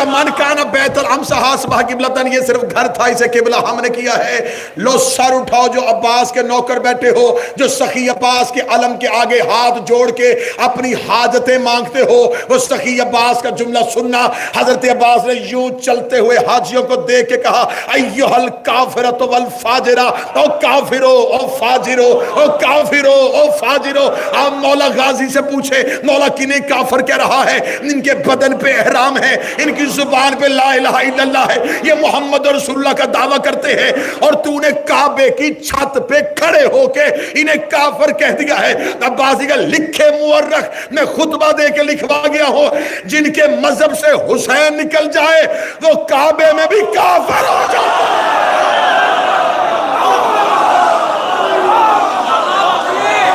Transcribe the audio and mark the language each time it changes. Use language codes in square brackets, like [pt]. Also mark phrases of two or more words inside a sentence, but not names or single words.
[ar] من کان بیت الامصح اصبح قبلۃ، [ur] یہ صرف گھر تھا، اسے قبلہ ہم نے کیا ہے. لو سر اٹھاؤ جو عباس کے نوکر بیٹھے ہو، جو سخی عباس کے علم کے آگے ہاتھ جوڑ کے اپنی حاجتیں مانگتے ہو، وہ سخی عباس کا جملہ سننا. حضرت عباس نے یوں چلتے ہوئے حاجیوں کو دیکھ کے کہا [ar] ایھا الکافرۃ والفاجرہ، [ur] او کافرو او فاجرو، او کافرو او فاجرو. آپ مولا غازی سے پوچھے مولا کنہیں کافر کہہ رہا ہے؟ ان کے بدن پہ احرام ہے، ان کی زبان پہ [ar] لا الہ الا اللہ [ur] ہے، یہ [ar] محمد رسول اللہ [ur] کا دعویٰ کرتے ہیں، اور تو نے کعبے کی چھت پہ کھڑے ہو کے انہیں کافر کہہ دیا ہے. عباسی کا لکھے مورخ میں خطبہ دے کے لکھوا گیا ہوں، جن کے مذہب سے حسین نکل جائے وہ کعبے میں بھی کافر ہو جاتا ہے.